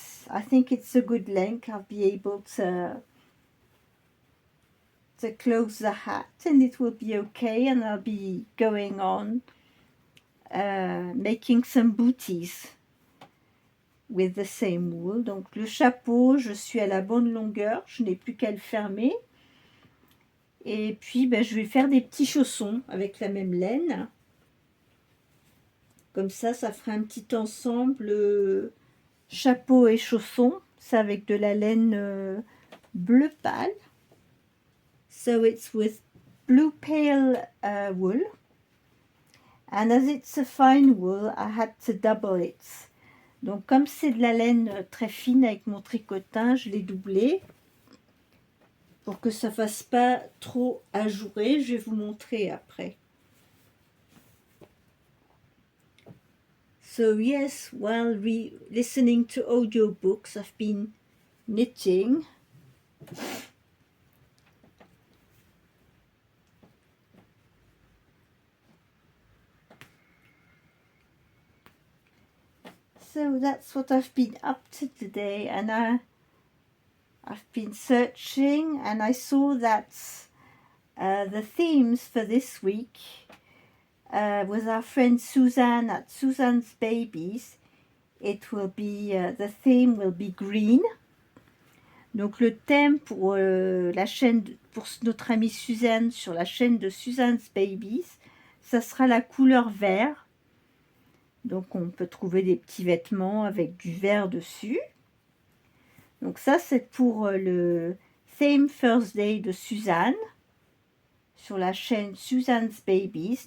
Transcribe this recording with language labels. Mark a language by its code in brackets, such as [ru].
[en] I think it's a good length. I'll be able to close the hat and it will be okay, and I'll be going on making some booties with the same wool. [fr] Donc le chapeau, je suis à la bonne longueur, je n'ai plus qu'à le fermer. Et puis je vais faire des petits chaussons avec la même laine. Comme ça fera un petit ensemble chapeau et chaussons. Ça avec de la laine bleu pâle. [en] So it's with blue pale wool. And as it's a fine wool, I had to double it. [fr] Donc comme c'est de la laine très fine avec mon tricotin, je l'ai doublé pour que ça fasse pas trop ajouré. Je vais vous montrer après. [en] So yes, while listening to audiobooks, I've been knitting. So that's what I've been up to today, and I've been searching and I saw that the themes for this week with our friend Suzanne at Suzanne's Babies, it will be the theme will be green. [fr] Donc le thème pour la chaîne, pour notre amie Suzanne, sur la chaîne de Suzanne's Babies, ça sera la couleur vert. Donc on peut trouver des petits vêtements avec du vert dessus. Donc ça c'est pour le Theme First Day de Suzanne, sur la chaîne Suzanne's Babies.